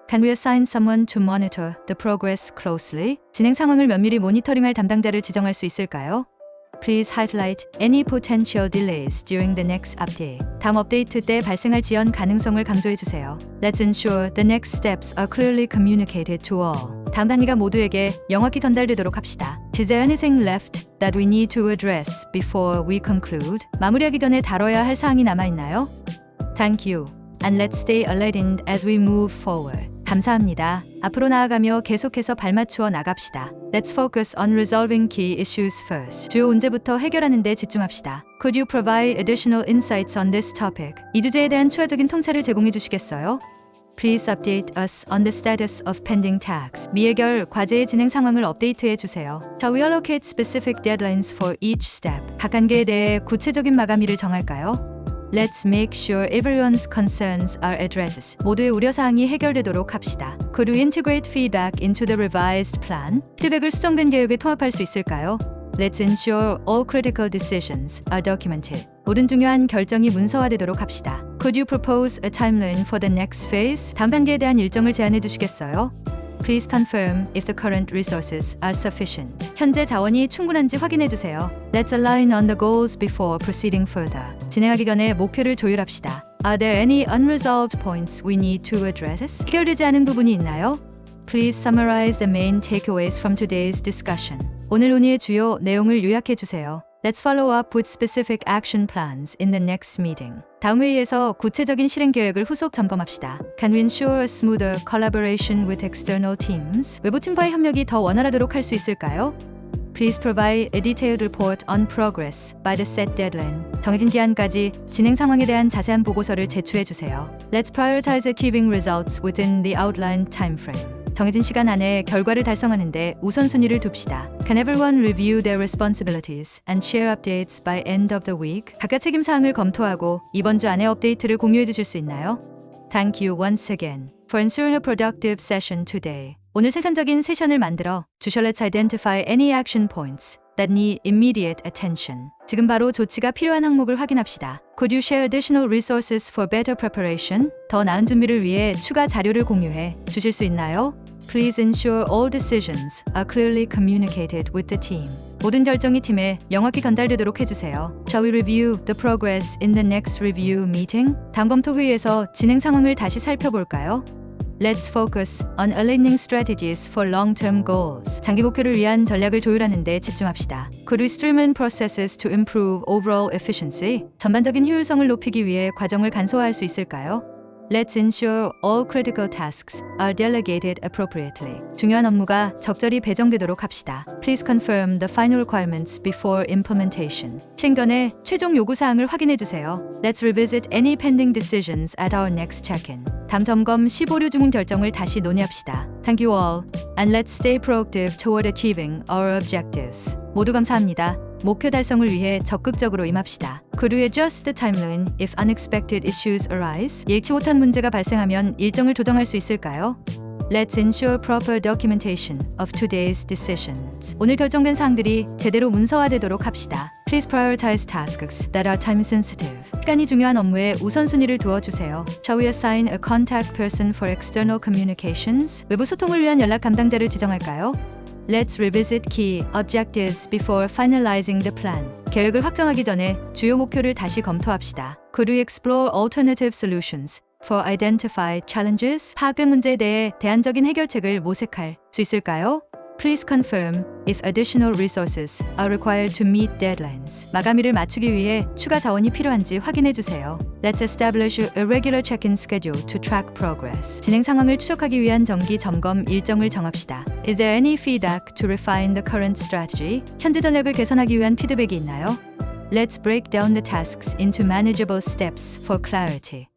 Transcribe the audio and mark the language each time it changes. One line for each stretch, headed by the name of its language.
English: Can we assign someone to monitor the progress closely?
Korean: 진행 상황을 면밀히 모니터링할 담당자를 지정할 수 있을까요?
English: Please highlight any potential delays during the next update.
Korean: 다음 업데이트 때 발생할 지연 가능성을 강조해 주세요.
English: Let's ensure the next steps are clearly communicated to all.
Korean: 다음 단계가 모두에게 명확히 전달되도록 합시다.
English: Is there anything left that we need to address before we conclude?
Korean: 마무리하기 전에 다뤄야 할 사항이 남아있나요?
English: Thank you. And let's stay alerted as we move forward.
Korean: 감사합니다. 앞으로 나아가며 계속해서 발맞추어 나갑시다.
English: Let's focus on resolving key issues first.
Korean: 주요 문제부터 해결하는 데 집중합시다.
English: Could you provide additional insights on this topic?
Korean: 이 주제에 대한 추가적인 통찰을 제공해 주시겠어요?
English: Please update us on the status of pending tasks.
Korean: 미해결 과제의 진행 상황을 업데이트해 주세요.
English: Shall we allocate specific deadlines for each step?
Korean: 각 단계에 대해 구체적인 마감일을 정할까요?
English: Let's make sure everyone's concerns are addressed.
Korean: 모두의 우려사항이 해결되도록 합시다.
English: Could we integrate feedback into the revised plan?
Korean: 피드백을 수정된 계획에 통합할 수 있을까요?
English: Let's ensure all critical decisions are documented.
Korean: 모든 중요한 결정이 문서화되도록 합시다.
English: Could you propose a timeline for the next phase?
Korean: 다음 단계에 대한 일정을 제안해 주시겠어요?
English: Please confirm if the current resources are sufficient.
Korean: 현재 자원이 충분한지 확인해 주세요.
English: Let's align on the goals before proceeding further.
Korean: 진행하기 전에 목표를 조율합시다.
English: Are there any unresolved points we need to address?
Korean: 해결되지 않은 부분이 있나요?
English: Please summarize the main takeaways from today's discussion.
Korean: 오늘 논의의 주요 내용을 요약해 주세요.
English: Let's follow up with specific action plans in the next meeting.
Korean: 다음 회의에서 구체적인 실행 계획을 후속 점검합시다.
English: Can we ensure a smoother collaboration with external teams?
Korean: 외부 팀과의 협력이 더 원활하도록 할 수 있을까요?
English: Please provide a detailed report on progress by the set deadline.
Korean: 정해진 기한까지 진행 상황에 대한 자세한 보고서를 제출해 주세요.
English: Let's prioritize achieving results within the outlined timeframe.
Korean: 정해진 시간 안에 결과를 달성하는 데 우선순위를 둡시다.
English: Can everyone review their responsibilities and share updates by end of the week?
Korean: 각각 책임 사항을 검토하고 이번 주 안에 업데이트를 공유해 주실 수 있나요?
English: Thank you once again for ensuring a productive session today.
Korean: 오늘 생산적인 세션을 만들어 주셔.
English: Let's identify any action points that need immediate attention.
Korean: 지금 바로 조치가 필요한 항목을 확인합시다.
English: Could you share additional resources for better preparation?
Korean: 더 나은 준비를 위해 추가 자료를 공유해 주실 수 있나요?
English: Please ensure all decisions are clearly communicated with the team.
Korean: 모든 결정이 팀에 명확히 전달되도록 해주세요.
English: Shall we review the progress in the next review meeting?
Korean: 다음 검토 회의에서 진행 상황을 다시 살펴볼까요?
English: Let's focus on aligning strategies for long-term goals.
Korean: 장기 목표를 위한 전략을 조율하는 데 집중합시다.
English: Could we streamline processes to improve overall efficiency?
Korean: 전반적인 효율성을 높이기 위해 과정을 간소화할 수 있을까요?
English: Let's ensure all critical tasks are delegated appropriately.
Korean: 중요한 업무가 적절히 배정되도록 합시다.
English: Please confirm the final requirements before implementation.
Korean: 시행 전에 최종 요구사항을 확인해 주세요.
English: Let's revisit any pending decisions at our next check-in.
Korean: 다음 점검 시 보류 중 결정을 다시 논의합시다.
English: Thank you all, and let's stay proactive toward achieving our objectives.
Korean: 모두 감사합니다. 목표 달성을 위해 적극적으로 임합시다.
English: Could we adjust the timeline if unexpected issues arise?
Korean: 예기치 못한 문제가 발생하면 일정을 조정할 수 있을까요?
English: Let's ensure proper documentation of today's decisions.
Korean: 오늘 결정된 사항들이 제대로 문서화되도록 합시다.
English: Please prioritize tasks that are time sensitive.
Korean: 시간이 중요한 업무에 우선순위를 두어주세요.
English: Shall we assign a contact person for external communications?
Korean: 외부 소통을 위한 연락 담당자를 지정할까요?
English: Let's revisit key objectives before finalizing the plan.
Korean: 계획을 확정하기 전에 주요 목표를 다시 검토합시다.
English: Could we explore alternative solutions for identified challenges?
Korean: 파악된 문제에 대해 대안적인 해결책을 모색할 수 있을까요?
English: Please confirm if additional resources are required to meet deadlines.
Korean: 마감일을 맞추기 위해 추가 자원이 필요한지 확인해 주세요.
English: Let's establish a regular check-in schedule to track progress.
Korean: 진행 상황을 추적하기 위한 정기 점검 일정을 정합시다.
English: Is there any feedback to refine the current strategy?
Korean: 현재 전략을 개선하기 위한 피드백이 있나요?
English: Let's break down the tasks into manageable steps for clarity.